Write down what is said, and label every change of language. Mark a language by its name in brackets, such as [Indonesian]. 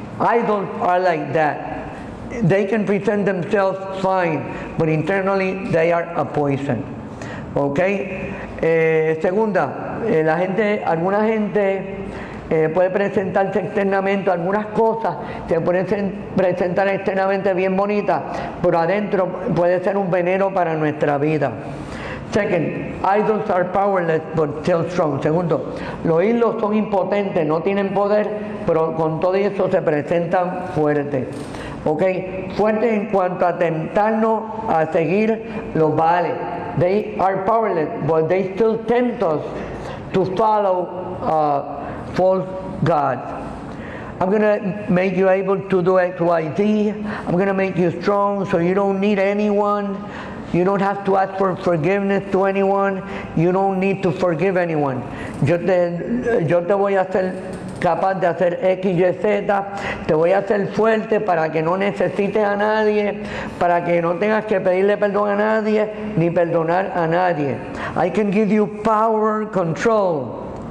[English] Idols are like that. They can present themselves fine, but internally they are a poison. Okay? [Spanish] Segunda, alguna gente puede presentarse externamente, algunas cosas se pueden presentar externamente bien bonitas, pero adentro puede ser un veneno para nuestra vida. [English] Second, idols are powerless but still strong. [Spanish] Segundo, los ídolos son impotentes, no tienen poder, pero con todo eso se presentan fuertes. Okay, fuertes en cuanto a tentarnos a seguir los Baales. [English] They are powerless, but they still tempt us to follow false gods. I'm going to make you able to do X, Y, Z. I'm going to make you strong so you don't need anyone. You don't have to ask for forgiveness to anyone. You don't need to forgive anyone. [Spanish] Yo te voy a hacer capaz de hacer X, Y, Z. Te voy a hacer fuerte para que no necesites a nadie, para que no tengas que pedirle perdón a nadie, ni perdonar a nadie. [English] I can give you power, control.